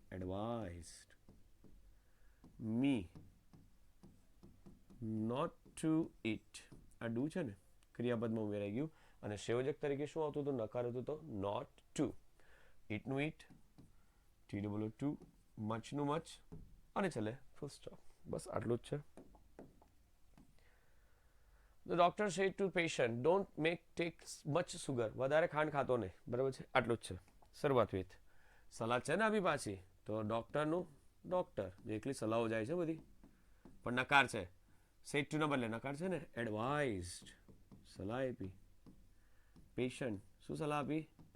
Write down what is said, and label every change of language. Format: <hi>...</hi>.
<en>Advised me not to eat.</en> <gu>આ do છે ને ક્રિયાપદમાં ઉમેરાઈ ગયું અને સંયોજક તરીકે શું આવતું હતું? નકાર હતું તો not two. ઇટનું it, TWO two, મચનું much અને છેલ્લે ફૂલ સ્ટોપ. બસ આટલું જ છે.</gu> <en>The doctor said to patient, don't take much sugar.</en> <gu>વધારે ખાંડ ખાતો નહીં. બરાબર છે? આટલું જ છે. શરૂઆત વિથ સલાહ છે ને આપણી પાછી તો ડૉક્ટરનું ડૉક્ટર જે એકલી સલાહો જાય છે બધી પણ નકાર છે. સેડ ટુ ના બદલે નકાર છે ને એડવાઇઝડ સલાહ આપી. પેશન્ટ શું સલાહ આપી?</gu>